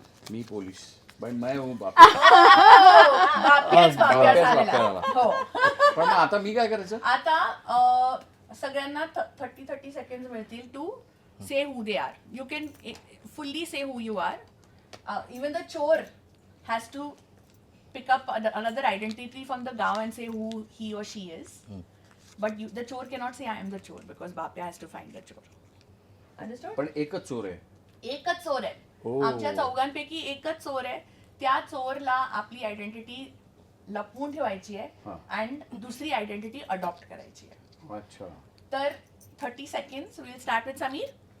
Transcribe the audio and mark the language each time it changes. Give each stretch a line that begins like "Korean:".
Marathi: मी police, पण
Hindi: मैं हूँ
Marathi: बाप्या. बाप्याच बाप्याच झालेला. बाप्याला. हो. पण मग आता मी काय करायचं? आता सगळ्यांना 30 सेकंड मिळतील
English: To say who they are. You can fully say who you are. Even the chor has to pick up another identity from the gaon and say who he or she is. But the chore cannot say I am the chore because Bapya has to find the chore. Understood?
Marathi: पण एकच चोर आहे. एकच चोर आहे.
English: Oh.
Marathi: आमच्या चौघांपैकी एकच चोर आहे. त्या चोरला आपली आयडेंटिटी लपवून ठेवायची आहे हा. अँड दुसरी आयडेंटिटी अडॉप्ट करायची आहे. अच्छा.
English: तर 30 seconds will start with Sameer.